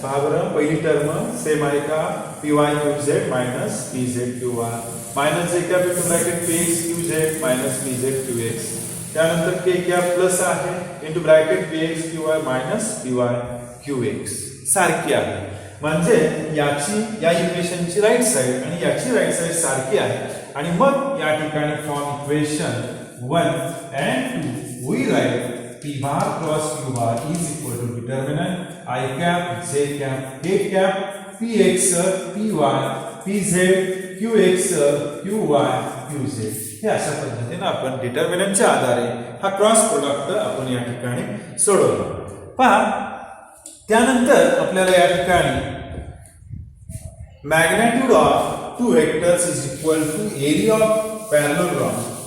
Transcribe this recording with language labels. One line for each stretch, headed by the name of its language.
Marathi: पहा बरं, पहिली टर्म सेम आहे का, P Y Q Z minus P Z Q y minus जे cap into bracket P x Q Z minus P Z Q x. त्यानंतर के cap plus आहे into bracket P x Q y minus P Y Q x सारखी आहे. म्हणजे याची या इक्वेशनची right side आणि याची राईट साइड सारखी आहे. आणि मग या ठिकाणी
English: from equation 1 and 2 we write p bar cross q bar is equal to determinant I cap j cap k cap px py pz qx qy qz
Marathi: हे अशा पद्धतीने आपण डिटर्मिनंटच्या आधारे हा क्रॉस प्रोडक्ट आपण या ठिकाणी सोडवला. पहा, त्यानंतर आपल्याला या ठिकाणी magnitude of two vectors is equal to area of parallelogram.